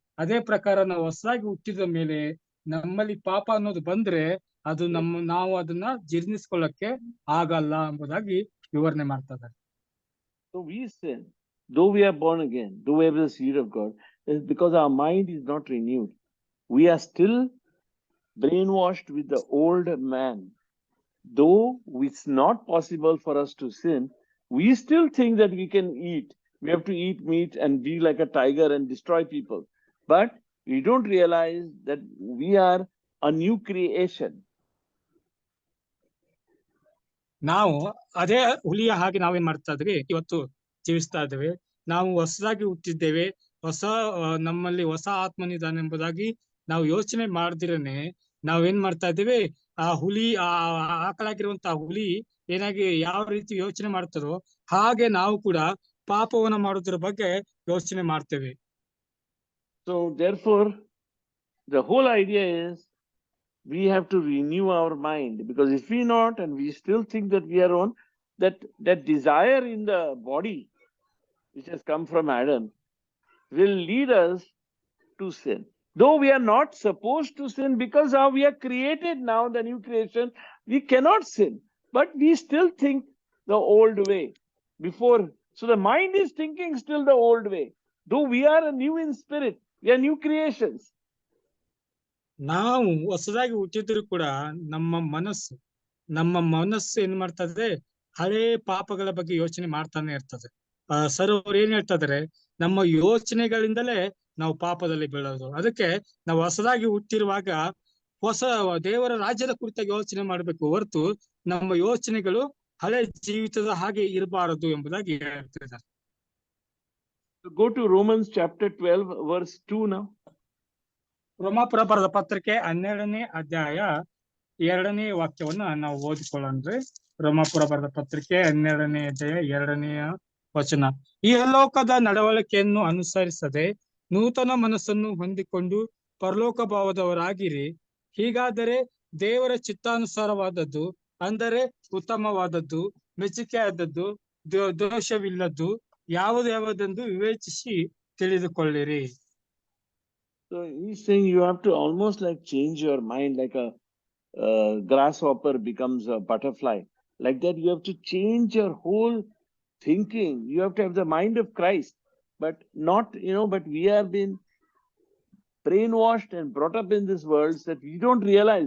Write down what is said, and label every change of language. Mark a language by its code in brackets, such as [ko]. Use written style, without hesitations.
[kn] ಅದೇ ಪ್ರಕಾರ ನಾವು ಹೊಸದಾಗಿ ಹುಟ್ಟಿದ ಮೇಲೆ ನಮ್ಮಲ್ಲಿ ಪಾಪ ಅನ್ನೋದು ಬಂದ್ರೆ ಅದು ನಾವು ಅದನ್ನ ಜೀರ್ಣಿಸ್ಕೊಳ್ಳಕ್ಕೆ ಆಗಲ್ಲ ಎಂಬುದಾಗಿ ವಿವರಣೆ ಮಾಡ್ತಾರೆ. [en] So we sin, though we are born again, though we have the seed of God, is because our mind is not renewed. We are still brainwashed with the old man. Though it's not possible for us to sin, we still think that we can eat. We have to eat meat and be like a tiger and destroy people. But we don't realize that we are a new creation. [kn] ನಾವು ಅದೇ ಹುಲಿಯ ಹಾಗೆ ನಾವೇನ್ ಮಾಡ್ತಾ ಇದ್ವಿ, ಇವತ್ತು ಜೀವಿಸ್ತಾ ಇದ್ದೇವೆ. ನಾವು ಹೊಸದಾಗಿ ಹುಟ್ಟಿದ್ದೇವೆ, ನಮ್ಮಲ್ಲಿ ಹೊಸ ಆತ್ಮನಿದಾನೆ ಎಂಬುದಾಗಿ ನಾವು ಯೋಚನೆ ಮಾಡ್ದಿರನೆ ನಾವೇನ್ ಮಾಡ್ತಾ ಇದ್ದೇವೆ, ಆ ಹುಲಿ ಆಕಳಾಗಿರುವಂತಹ ಹುಲಿ ಏನಾಗಿ ಯಾವ ರೀತಿ ಯೋಚನೆ ಮಾಡ್ತಾರೋ ಹಾಗೆ ನಾವು ಕೂಡ ಪಾಪವನ್ನ ಮಾಡೋದ್ರ ಬಗ್ಗೆ ಯೋಚನೆ ಮಾಡ್ತೇವೆ. [en] So therefore, the whole idea is we have to renew our mind, because if we not, and we still think that we are on, that desire in the body which has come from Adam will lead us to sin. Though we are not supposed to sin, because how we are created now, the new creation, we cannot sin, but we still think the old way before. So the mind is thinking still the old way, though we are a new in spirit, we are new creations. [kn] ನಾವು ಹೊಸದಾಗಿ ಹುಟ್ಟಿದ್ರು ಕೂಡ ನಮ್ಮ ಮನಸ್ಸು ಏನ್ ಮಾಡ್ತದೆ, ಹಳೇ ಪಾಪಗಳ ಬಗ್ಗೆ ಯೋಚನೆ ಮಾಡ್ತಾನೆ ಇರ್ತದೆ. ಸರ್ ಅವ್ರು ಏನ್ ಹೇಳ್ತಾ ಇದಾರೆ, ನಮ್ಮ ಯೋಚನೆಗಳಿಂದಲೇ ನಾವು ಪಾಪದಲ್ಲಿ ಬೀಳೋದು. ಅದಕ್ಕೆ ನಾವು ಹೊಸದಾಗಿ ಹುಟ್ಟಿರುವಾಗ ಹೊಸ ದೇವರ ರಾಜ್ಯದ ಕುರಿತಾಗಿ ಯೋಚನೆ ಮಾಡಬೇಕು ಹೊರತು ನಮ್ಮ ಯೋಚನೆಗಳು ಹಳೆ ಜೀವಿತದ ಹಾಗೆ ಇರಬಾರದು ಎಂಬುದಾಗಿ ಹೇಳ್ತಿದ್ದಾರೆ. [en] Go to Romans chapter 12, verse 2 now. [kn] ರೋಮಾಪುರ ಬರೆದ ಪತ್ರಿಕೆ 12ನೇ ಅಧ್ಯಾಯ 2ನೇ ವಾಕ್ಯವನ್ನ ನಾವು ಓದಿಕೊಳ್ಳೋಣ್ರಿ. ರೋಮಾಪುರ ಬರೆದ ಪತ್ರಿಕೆ 12ನೇ ಅಧ್ಯಾಯ 2ನೇ ವಚನ. ಈ ಲೋಕದ ನಡವಳಿಕೆಯನ್ನು ಅನುಸರಿಸದೆ ನೂತನ ಮನಸ್ಸನ್ನು ಹೊಂದಿಕೊಂಡು ಪರಲೋಕ ಭಾವದವರಾಗಿರಿ. ಹೀಗಾದರೆ ದೇವರ ಚಿತ್ತಾನುಸಾರವಾದದ್ದು, ಅಂದರೆ ಉತ್ತಮವಾದದ್ದು, ಮೆಚ್ಚುಗೆಯಾದದ್ದು, ದೋಷವಿಲ್ಲದ್ದು ಯಾವುದೆಂದು ವಿವೇಚಿಸಿ ತಿಳಿದುಕೊಳ್ಳಿರಿ. [en] So he's saying you have to almost like change your mind, like a grasshopper becomes a butterfly. Like that, you have to change your whole thinking. You have to have the mind of Christ, but not, but we have been brainwashed and brought up in this world that we don't realize.